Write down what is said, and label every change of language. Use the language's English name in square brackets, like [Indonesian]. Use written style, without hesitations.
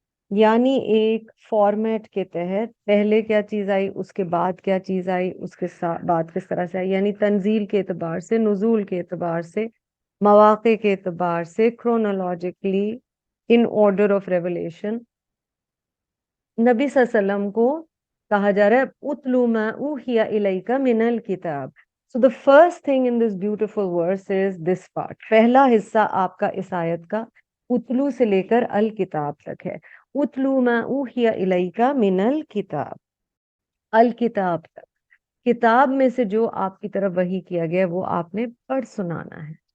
[Urdu] یعنی ایک فارمیٹ کے تحت پہلے کیا چیز آئی اس کے بعد کیا چیز آئی اس کے بعد کس طرح سے آئی، یعنی تنزیل کے اعتبار سے، نزول کے اعتبار سے، مواقع کے اعتبار سے، [English] chronologically in order of revelation [Urdu] نبی صلی اللہ علیہ وسلم کو کہا جا رہا ہے [Arabic] اتلو ما اوحی الیک من الکتاب. [English] So the first thing in this beautiful verse is this part. [Urdu] پہلا حصہ آپ کا اس آیت کا اتلو سے لے کر الکتاب تک ہے. [Arabic] اتلو ما اوحی الیک من الکتاب، [Urdu] الکتاب تک، کتاب میں سے جو آپ کی طرف وحی کیا گیا وہ آپ نے پڑھ سنانا ہے.